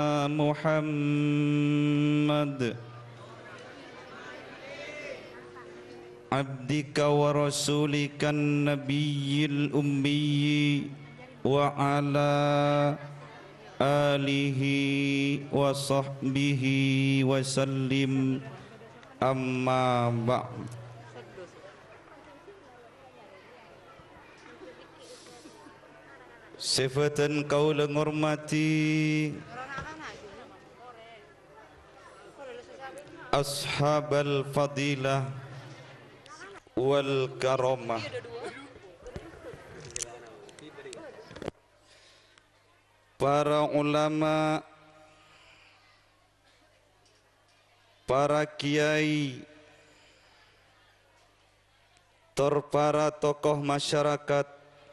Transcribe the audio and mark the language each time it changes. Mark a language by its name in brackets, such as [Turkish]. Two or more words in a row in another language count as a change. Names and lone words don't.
[Arabic] محمد عبدك ورسولك النبي الأمي وعلى آله وصحبه وسلم أما بعد. [Madurese] Sifatan kaula ngormati [Arabic] أصحاب الفضيلة والكرامة, [Madurese] para ulama, para kiai, para tokoh masyarakat.